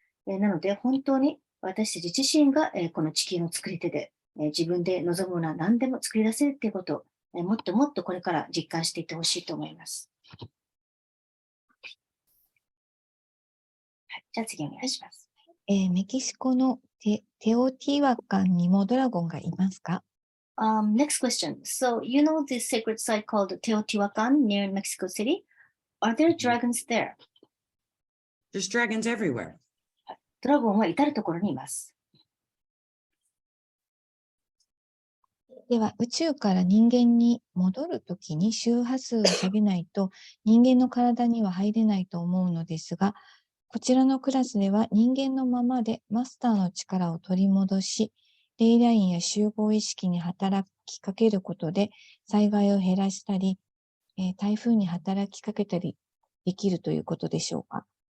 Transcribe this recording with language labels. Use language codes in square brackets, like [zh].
[ja] なので、本当に私たち自身がこの地球の作り手で、自分で望むものは何でも作り出せるということを、もっともっとこれから実感していってほしいと思います。はい、じゃあ次お願いします。メキシコのテオティワカンにもドラゴンがいますか？ [en] Next question. So, you know this sacred site called Teotihuacan near Mexico City? Are there dragons there? There's dragons everywhere. [ja] ドラゴンは至るところにいます。では、宇宙から人間に戻るときに周波数を下げないと人間の体には入れないと思うのですが、こちらのクラスでは人間のままでマスターの力を取り戻し、レイラインや集合意識に働きかけることで災害を減らしたり、台風に働きかけたりできるということでしょうか。